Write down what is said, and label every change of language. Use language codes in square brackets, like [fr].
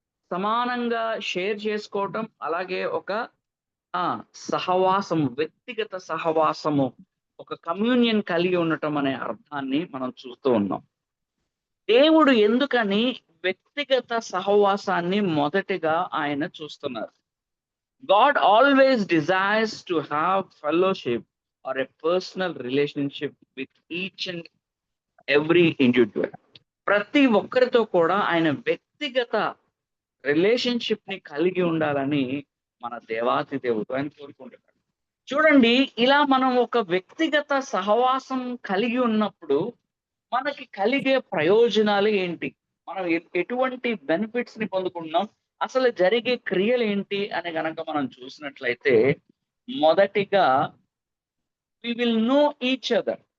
[te] సమానంగా షేర్ చేసుకోవటం, అలాగే ఒక సహవాసము, వ్యక్తిగత సహవాసము, ఒక కమ్యూనియన్ కలిగి ఉండటం అనే అర్థాన్ని మనం చూస్తూ ఉన్నాం. దేవుడు ఎందుకని వ్యక్తిగత సహవాసాన్ని మొదటిగా ఆయన చూస్తున్నారు? [en] God always desires to have fellowship or a personal relationship with each and every individual. [te] ప్రతి ఒక్కరితో కూడా ఆయన వ్యక్తిగత రిలేషన్షిప్ ని కలిగి ఉండాలని మన దేవాతి దేవుడు ఆయన కోరుకుంటున్నాడు. చూడండి, ఇలా మనం ఒక వ్యక్తిగత సహవాసం కలిగి ఉన్నప్పుడు మనకి కలిగే ప్రయోజనాలు ఏంటి, మనం ఎటువంటి బెనిఫిట్స్ ని పొందుకుంటున్నాం, అసలు జరిగే క్రియలు ఏంటి అని గనక మనం చూసినట్లయితే, మొదటిగా [en] We will know each other.